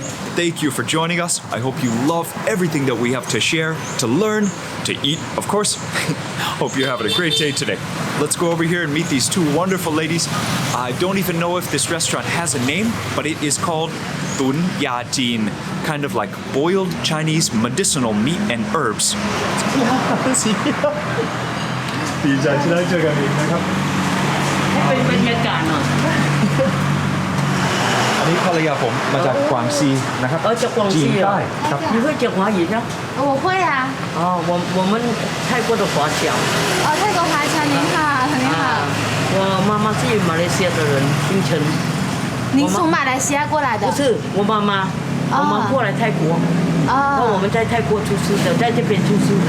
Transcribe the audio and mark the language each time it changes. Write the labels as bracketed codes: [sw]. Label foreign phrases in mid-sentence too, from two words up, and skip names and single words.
[en] Thank you for joining us. I hope you love everything that we have to share, to learn, to eat, of course. Hope you're having a great day today. Let's go over here and meet these two wonderful ladies. I don't even know if this restaurant has a name, but it is called Tun Ya Jin, kind of like boiled Chinese medicinal meat and herbs. [th] ดีใจที่ได้เจอกันอีกนะครับ เป็นบรรยากาศหน่อย อันนี้ภรรยาผมมาจากกวางซีนะครับ จากกวางซี จีนใต้ครับ [zh] 你会讲华语吗？我会啊。我们泰国的华侨。泰国华侨您好，您好。我妈妈是马来西亚的人，槟城。您从马来西亚过来的？不是，我妈妈过来泰国。那我们在泰国出生的，在这边出生的。